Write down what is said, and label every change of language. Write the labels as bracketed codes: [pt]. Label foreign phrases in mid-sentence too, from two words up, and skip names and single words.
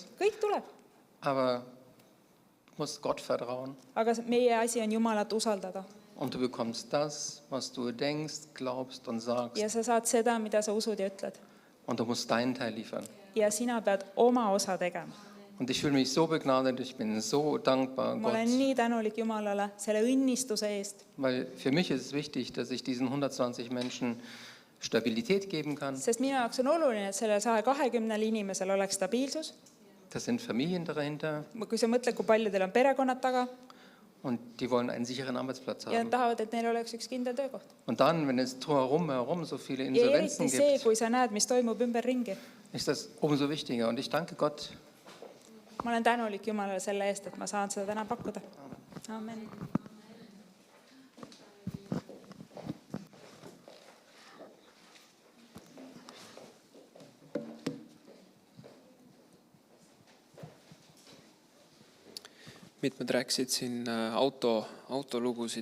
[et] Kõik tuleb. [de] aber du musst Gott vertrauen. [et] Aga meie asi on Jumalat usaldada. [de] Und du bekommst das, was du denkst, glaubst und sagst. [et] Ja sa saad seda, mida sa usud ja ütled. [de] Und du musst deinen Teil liefern. [et] Ja sina pead oma osa tegema. [de] Und ich fühle mich so begnadet, ich bin so dankbar [et] Ma [de] Gott. [et] olen nii tänulik Jumalale selle õnnistuse eest. [de] Weil für mich ist es wichtig, dass ich diesen 120 Menschen Stabilität geben kann. [et] Sest minu jaoks on oluline, et sellel 120 inimesel oleks stabiilsus. [de] Da sind Familien dahinter [et] Kui sa mõtled, kui paljudel on perekonnad taga [de] und die wollen einen sicheren Arbeitsplatz [et] ja nad [de] haben. [et] tahavad, et neil oleks üks kindel töökoht. [de] Und dann, wenn es drumherum so viele [et] Ja [de] Insolvenzen [et] eriti see, [de] gibt, [et] kui sa näed, mis toimub ümberringi. [de] ist das umso wichtiger. Und ich danke Gott. [et] Ma olen tänulik Jumalale selle eest, et ma saan seda täna pakkuda. Amen. Mitmed rääkisid siin autolugusid.